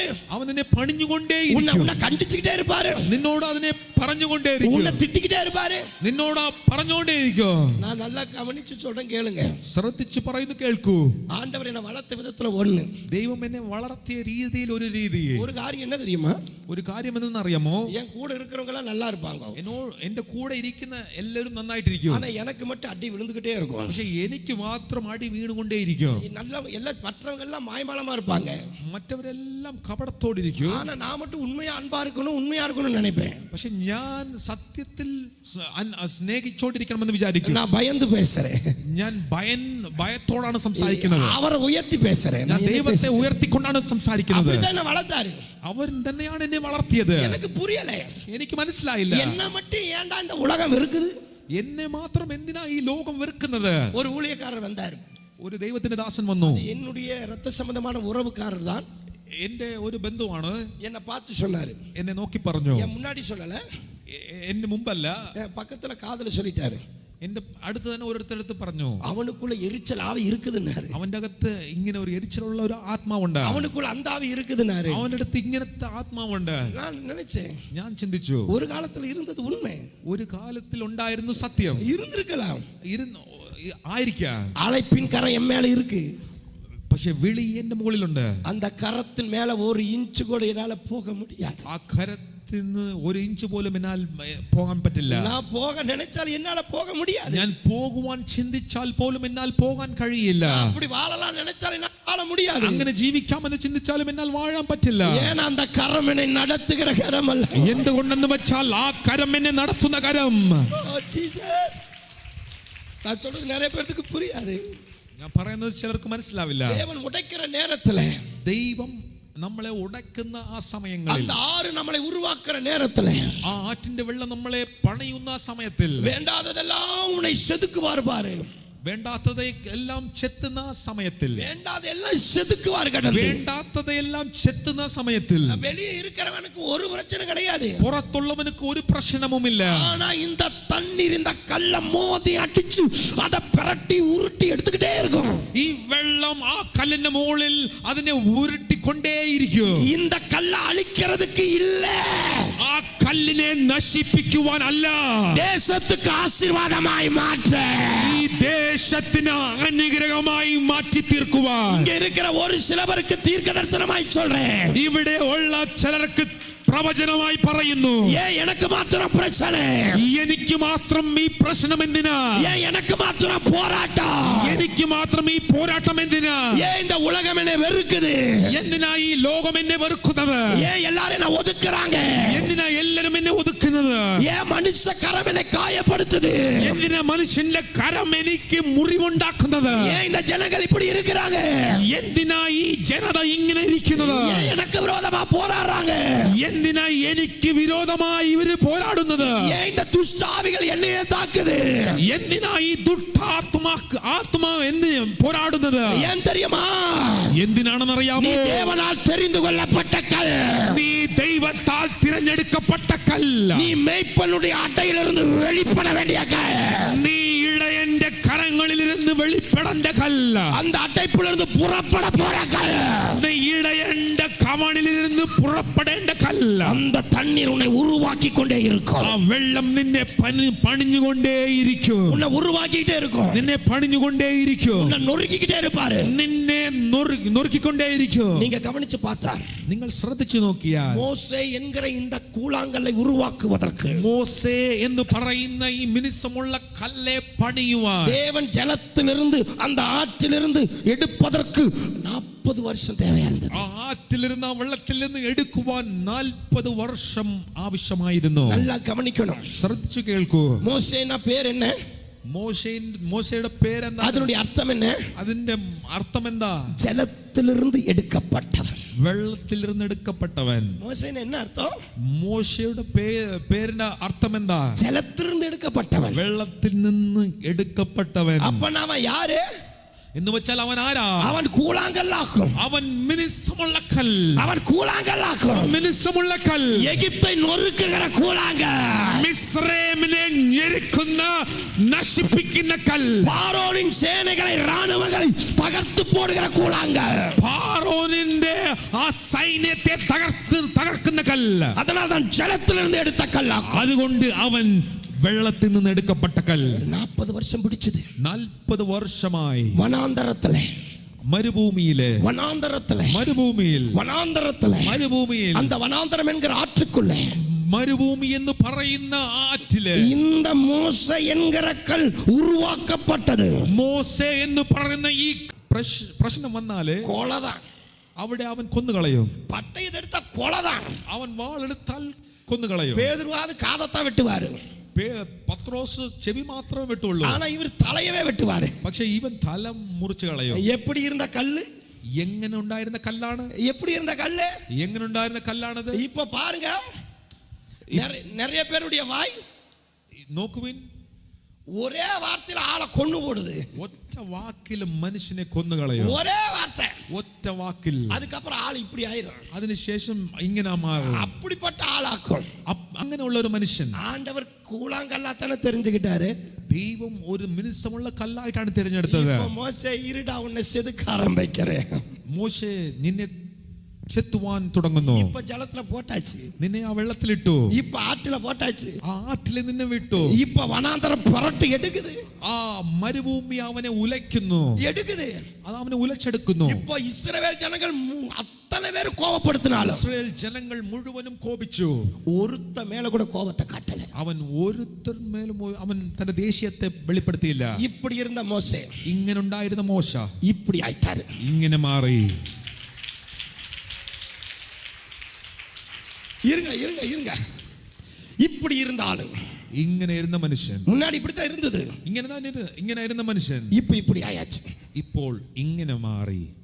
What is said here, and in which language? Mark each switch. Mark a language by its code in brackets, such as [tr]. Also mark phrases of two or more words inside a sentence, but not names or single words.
[ml] അവൻ നിന്നെ പണിഞ്ഞുകൊണ്ടേ [ta] உன்னை கண்டிச்சுக்கிட்டே இருப்பாரு, [ml] നിന്നോട് അതിനെ പറഞ്ഞുകൊണ്ടേ [ta] உன்னை திட்டிக்கிட்டே இருப்பாரு, [ml] നിന്നോട് പറഞ്ഞുകൊണ്ടേ ഇരിക്കും. [ta] நான் நல்லா കവനിച്ചു சொல்றேன், കേளுங்க. [ml] ശ്രദ്ധിച്ചു പറയുന്നു, കേൾക്കൂ. [ta] ஆண்டவர் என்ன வளர்த்த விதத்துல ஒண்ணு. [ml] ദൈവം എന്നെ വളർത്തിയ രീതിയിൽ ഒരു രീതി. [ta] ஒரு കാര്യം என்ன தெரியுமா? [ml] ഒരു കാര്യം എന്തെന്ന് അറിയാമോ? [ta] என் கூட இருக்கிறவங்க எல்லாம் நல்லா இருப்பாங்க. [ml] എന്റെ കൂടെ ഇരിക്കുന്ന എല്ലാവരും നന്നായിട്ടിരിക്കും. [ta] ஆனா எனக்கு மட்டும் அடி விழுந்துகிட்டே இருக்கும். [ml] പക്ഷെ എനിക്ക് മാത്രം അടി വീണുകൊണ്ടേയിരിക്കും. [ta] நல்ல எல்லா மற்றவங்க எல்லாம் மாய்மாலமா இருப்பாங்க. [ml] മറ്റവരെല്ലാം കപടത്തോടിരിക്കും. [ta] ஆனா நான் மட்டும் உண்மையா அன்பா இருக்கணும்னு நினைப்பேன். [ml] പക്ഷെ ഞാൻ സത്യത്തിൽ സ്നേഹിച്ചോണ്ടിരിക്കണമെന്ന് വിചാരിക്കും. [ta] நான் பயந்து பேசுறேன். [ml] ഞാൻ ഭയത്തോടാണ് സംസാരിക്കുന്നത്. [ta] அவரை உயர்த்தி பேசுறேன். [ml] ഞാൻ ദൈവത്തെ ഉയർത്തിക്കൊണ്ടാണ് സംസാരിക്കുന്നത്. [ta] அப்படிதான் வளர்த்தாரு. [ml] അവൻ തന്നെയാണ് എന്നെ വളർത്തിയത്. [ta] எனக்கு புரியல, [ml] എനിക്ക് മനസ്സിലായില്ല. [ta] என்ன மட்டும் ஏன்டா இந்த உலகம் இருக்குது? [ml] എന്നെ മാത്രം എന്തിനാ ഈ ലോകം വെറുക്കുന്നത്? [ta] ஒரு ஊழியக்காரர் வந்தார். [ml] ഒരു ദൈവത്തിന്റെ ദാസൻ വന്നു. [ta] என்னுடைய ரத்த சம்பந்தமான உறவுக்காரர் தான். [ml] എന്റെ ഒരു ബന്ധുവാണ്. [ta] என்னை பார்த்து சொன்னாரு. [ml] എന്നെ നോക്കി പറഞ്ഞു. [ta] என் മുன்னாடி சொல்லல, [ml] എന്റെ മുമ്പല്ല, [ta] பக்கத்துல காதுல சொல்லிட்டாரு. [ml] എന്റെ അടുത്ത് തന്നെ ഒരിടത്തെടുത്ത് പറഞ്ഞു, [ta] அவனுக்குள்ள எரிச்சல் ஆவி இருக்குதுன்னாரு. [ml] അവന്റെ അകത്ത് ഇങ്ങനെ ഒരു എരിച്ചിലുള്ള ഒരു ആത്മാവുണ്ട്. [ta] அவனுக்குள்ள அந்த ஆவி இருக்குதுன்னாரு. [ml] അവന്റെ അടുത്ത് ഇങ്ങനത്തെ ആത്മാവുണ്ട്. [ta] நான் நினைச்சேன், [ml] ഞാൻ ചിന്തിച്ചു, [ta] ஒரு காலத்துல இருந்தது உண்மை, [ml] ഒരു കാലത്തിൽ ഉണ്ടായിരുന്നു സത്യം. [ta] இருந்திருக்கலாம், [ml] ആയിരിക്കാം. [ta] அழைப்பின் கரம் என் மேல இருக்கு. [ml] പക്ഷെ വിളി എന്റെ മുകളിലുണ്ട്. [ta] அந்த கரத்தின் மேல ஒரு இன்ச் கூட என்னால போக முடியாது. [ml] ആ മരത്തിന് ഒരു ഇഞ്ച് പോലും എന്നാൽ പോകാൻ പറ്റില്ല. [ta] நான் போக நினைச்சால் என்னால போக முடியாது. [ml] ഞാൻ പോകുവാൻ ചിന്തിച്ചാൽ പോലും എന്നാൽ പോകാൻ കഴിയില്ല. [ta] அப்படி வாழலாம் நினைச்சால் என்னால வாழ முடியாது. [ml] അങ്ങനെ ജീവിക്കാമെന്ന് ചിന്തിച്ചാലും എന്നാൽ വാഴാൻ പറ്റില്ല. [ta] ஏன் அந்த கரம் என்னை நடத்துகிற கரம் அல்ல. [ml] എന്തുകൊണ്ടെന്ന് വെച്ചാൽ ആ കരം എന്നെ നടത്തുന്ന കരം. ജീസസ്. [ta] நான் சொல்றது நிறைய பேருக்கு புரியாது. [ml] ഞാൻ പറയുന്നത് ചിലർക്ക് മനസ്സിലാവില്ല. [ta] தேவன் உடைக்கிற நேரத்துல, [ml] ദൈവം നമ്മളെ ഉടക്കുന്ന ആ സമയങ്ങളിൽ, [ta] அந்த ஆறு நம்மளை உருவாக்குற நேரத்துல, [ml] ആ ആറ്റിന്റെ വെള്ളം നമ്മളെ പണിയുന്ന സമയത്തിൽ, [ta] வேண்டாததெல்லாம் உன்னை செதுக்குவார் பாரு. [ml] വേണ്ടാത്തതെല്ലാം ചെത്തുന്ന സമയത്തിൽ, [ta] வேண்டாதெல்லாம் செதுக்குவார் கடந்து. [ml] വേണ്ടാത്തതെല്ലാം ചെത്തുന്ന സമയത്തിൽ [ta] வெளியே இருக்கிறவனுக்கு ஒரு பிரச்சனை கிடையாது, [ml] പുറത്തുള്ളവനുക്ക് ഒരു പ്രശ്നവുമില്ല. [ta] ஆனா இந்த தண்ணீர் இந்த கல்ல மோதி அடிச்சு அதை பிரட்டி உருட்டி எடுத்துக்கிட்டே இருக்கும். [ml] ഈ വെള്ളം ആ കല്ലിന്റെ മുകളിൽ അതിനെ ഉരുട്ടിക്കൊണ്ടേയിരിക്കും. [ta] இந்த കല്ല അളിக்கிறதுக்கு இல்ல, [ml] ആ കല്ലിനെ നശിപ്പിക്കുവാൻ അല്ല, [ta] ദേശத்துக்கு ஆசீர்வாதமாய் மாற்ற, [ml] ഈ ദേശത്തിന് അനുഗ്രഹമായി മാറ്റി തീർക്കുവാൻ. [ta] இங்க இருக்கிற ஒரு சிலவருக்கு தீர்க்க தரிசனமாய் சொல்றேன், [ml] ഇവിടെ ഉള്ള ചിലർക്ക് പ്രവചനമായി പറയുന്നു. [ta] ஏன் எனக்கு மாத்திரம் பிரச்சனை, [ml] എനിക്ക് മാത്രം ഈ പ്രശ്നം എന്തിനാ, [ta] ஏன் எனக்கு மாத்திரம் போராட்டம், [ml] എനിക്ക് മാത്രം ഈ പോരാട്ടം എന്തിനാ, [ta] ஏன் இந்த உலகம் என்னை வெறுக்குது, [ml] എന്തിനാ ഈ ലോകം എന്നെ വെറുക്കുന്നത്, [ta] ஏன் எல்லாரும் என்ன ஒதுக்குறாங்க, [ml] എന്തിനാ എല്ലാരും എന്നെ ഒതുക്കുന്നത്, [ta] ஏன் மனுஷ கரம் என்னை காயப்படுத்துது, [ml] എന്തിനാ മനുഷ്യന്റെ കരം എനിക്ക് മുറിവുണ്ടാക്കുന്നത്, [ta] ஏன் இந்த ஜனங்கள் இப்படி இருக்கிறாங்க, [ml] എന്തിനാ ഈ ജനത ഇങ്ങനെ ഇരിക്കുന്നത്, [ta] ஏன் எனக்கு விரோதமா போராடுறாங்க, [ml] എന്തിനാ എനിക്ക് വിരോധമായി ഇവര് പോരാടുന്നത്, [ta] ஏன் இந்த துஷ்டாவிகள் என்னையே தாக்குது, [ml] എന്തിനാ ഈ ആത്മാ എന്ന് പോരാടുന്നത്, [ta] ஏன் தெரியுமா, [ml] എന്തിനാണെന്നറിയാമോ, [ta] நீ தேவனால் தெரிந்து கொள்ளப்பட்ட கல், [ml] നീ ദൈവത്താൽ തിരഞ്ഞെടുക്കപ്പെട്ട കല്ല്, [ta] நீ மேய்ப்பனுடைய அட்டையிலிருந்து வெளிப்பட வேண்டிய கல், [ml] നീ ഇടയന്റെ കരങ്ങളിലിരുന്ന് വെളിപ്പെടേണ്ട കല്ല്, [ta] அந்த அட்டைப்பிலிருந்து புறப்பட போற கல், [ml] നീ ഇടയന്റെ കവണിലിരുന്ന് പുറപ്പെടേണ്ട കല്ല്, [ta] அந்த தண்ணீர் உன்னை உருவாக்கி கொண்டே இருக்கும், [ml] ആ വെള്ളം നിന്നെ പണിഞ്ഞുകൊണ്ടേയിരിക്കും, [ta] உன்னை உருவாக்கிட்டே இருக்கும், [ml] നിന്നെ പണിഞ്ഞുകൊണ്ടേയിരിക്കും, [ta] உன்னை நொறுக்கிக்கிட்டே இருப்பாரு. [ml] നിന്നെ നൊറുക്കിക്കൊണ്ടേയിരിക്കും. [ta] நீங்க கவனிச்சு பார்த்தா, [ml] നിങ്ങൾ ശ്രദ്ധിച്ചു നോക്കിയാൽ [ta] மோசே என்கிற இந்த கூழாங்கல்லை உருவாக்குவதற்கு, [ml] മോസേ എന്ന് പറയുന്ന ഈ മിനുസമുള്ള കല്ലെ പണിയുവാൻ, [ta] தேவன் ஜலத்திலிருந்து அந்த ஆற்றிலிருந்து எடுப்பதற்கு 40 வருஷம் தேவையா இருந்தது. [ml] ആ ആറ്റിലിരുന്ന ആ വെള്ളത്തിൽ നിന്ന് എടുക്കുവാൻ 40 വർഷം ആവശ്യമായിരുന്നു. [ta] நல்லா கவனிக்கணும். [ml] ശ്രദ്ധിച്ചു കേൾക്കൂ. [ta] மோசேனா பேர் என்ன, [ml] മോശയുടെ പേരെന്താ, [ta] அதனுடைய அர்த்தம் என்ன, [ml] അതിന്റെ അർത്ഥം എന്താ, [ta] ஜலத்திலிருந்து எடுக்கப்பட்டவன், [ml] വെള്ളത്തിലിരുന്ന് എടുക്കപ്പെട്ടവൻ. [ta] மோசேனா என்ன அர்த்தம், [ml] മോശയുടെ പേരിന്റെ അർത്ഥം എന്താ, [ta] ஜலத்திலிருந்து எடுக்கப்பட்டவன், [ml] വെള്ളത്തിൽ നിന്ന് എടുക്കപ്പെട്ടവൻ. [ta] அப்ப நாம யாரு [ml] എന്ന് വെച്ചാൽ അവൻ ആരാ, [ta] அவன் கூழாங்கல்லாக்கும், [ml] അവൻ മിനുസമുള്ള കല്ല്, [ta] அவன் கூழாங்கல்லாக்கும், [ml] മിനുസമുള്ള കല്ല്, [ta] எகிப்தை நொறுக்குகிற கூழாங்கல், [ml] മിസ്രൈമിനെ ഞെരുക്കുന്ന നശിപ്പിക്കുന്ന കല്ല്, [ta] பார்வோனின் சேனைகளை ராணுவங்களை தகர்த்து போடுகிற கூழாங்கல், [ml] ഫാറോനിന്റെ ആ സൈന്യത്തെ തകർക്കുന്ന കല്ല്. [ta] அதனால் தான் ஜலத்திலிருந்து எடுத்த கல்லாக்கும். [ml] അതുകൊണ്ട് അവൻ വെള്ളത്തിൽ നിന്ന് എടുക്കപ്പെട്ട കല്ല്. [ta] 40 வருஷம் பிடிச்சது. [ml] 40 വർഷമായി [ta] வனாந்தரத்திலே, [ml] മരുഭൂമിയിലെ, മരുഭൂമിയിൽ [ta] அந்த வனாந்தரம் என்கிற ஆற்றுக்குள்ளே, [ml] മരുഭൂമി എന്ന് പറയുന്ന ആറ്റില് [ta] இந்த மோசே என்கிற கல் உருவாக்கப்பட்டது. [ml] മോസേ എന്ന് പറയുന്ന ഈ പ്രശ്നം വന്നാല് [ta] கொலைதான், [ml] അവിടെ അവൻ കൊന്നുകളയും. [ta] பட்டயத்தை எடுத்த கொலைதான். [ml] അവൻ വാളെടുത്താൽ കൊന്നുകളയും. [ta] பேதுருவாது காதத்தான் வெட்டுவாரு, [ml] പത്രോസ് ചെവി മാത്രമേ വെട്ടുള്ളൂ. [ta] ஆனா இவர் தலையவே வெட்டுவாரு. [ml] പക്ഷെ ഇവൻ തല മുറിച്ചു കളയും. [ta] எப்படி இருந்த கல்லு, [ml] എങ്ങനെ ഉണ്ടായിരുന്ന കല്ലാണ്, [ta] எப்படி இருந்த கல்லு, [ml] എങ്ങനെ ഉണ്ടായിരുന്ന കല്ലാണത്. [ta] இப்ப பாருங்க, நிறைய பேருடைய வாய் [ml] നോക്കുവിൻ, [ta] ஒரே வார்த்தையில ஆளை கொன்னு போடுது. [ml] ഒറ്റ വാക്കിൽ മനുഷ്യനെ കൊന്നുകളയും. [ta] ஒரே வார்த்தை, [ml] ഒറ്റ വാക്കിൽ. [ta] அதுக்கப்புறம் ஆள் இப்படி ஆயிரும். [ml] അതിനുശേഷം ഇങ്ങനെ മാറും. [ta] அப்படிப்பட்ட ஆளாக்கும். [ml] അങ്ങനെയുള്ള ഒരു മനുഷ്യൻ [ta] ஆண்டவர் கூழாங்கல்லாத்தானே தெரிஞ்சுக்கிட்டாரு. [ml] ദൈവം ഒരു മിനുസമുള്ള കല്ലായിട്ടാണ് തിരഞ്ഞെടുത്തത്. [ta] இப்போ மோசே இருடா உன்னை செதுக்க ஆரம்பிக்கிறேன். [ml] മോശെ നിന്നെ ചെത്തുവാൻ തുടങ്ങുന്നു. [ta] இப்ப ஜலத்துல போட்டாச்சு, [ml] നിന്നെ ആ വെള്ളത്തിലിട്ടു. [ta] இப்ப ஆற்றுல போட்டாச்சு, [ml] ആ ആറ്റിൽ നിന്നെ വിട്ടു. [ta] இப்ப வனாந்தரம் புரட்டு எடுக்குது, [ml] ആ മരുഭൂമി അവനെ ഉലയ്ക്കുന്നു, [ta] எடுக்குது. [ml] അത് അവനെ ഉലച്ചെടുക്കുന്നു. [ta] இப்போ இஸ்ரவேல் ஜனங்கள் அத்தனை பேரும் கோபப்படுத்தினாலும் [ml] ഇസ്രായേൽ ജനങ്ങൾ മുഴുവനും കോപിച്ചു. [ta] ஒருத்த மேல கூட கோபத்தை காட்டல. [ml] അവൻ ഓരോരുത്തർ മേലും അവൻ തന്റെ ദേഷ്യത്തെ വെളിപ്പെടുത്തിയില്ല. [ta] இப்படி இருந்த மோசே [ml] ഇങ്ങനെ ഉണ്ടായിരുന്ന മോശ [ta] இப்படி ஆயிட்டாரு. [ml] ഇങ്ങനെ മാറി. [ta] இருங்க இருங்க இருங்க. இப்படி இருந்தாலும் [ml] ഇങ്ങനെ ഇരുന്ന മനുഷ്യൻ [ta] முன்னாடி இப்படித்தான் இருந்தது. [ml] ഇങ്ങനെ ഇരുന്ന മനുഷ്യൻ [ta] இப்ப இப்படி ஆயாச்சு. [ml] ഇപ്പോൾ ഇങ്ങനെ മാറി.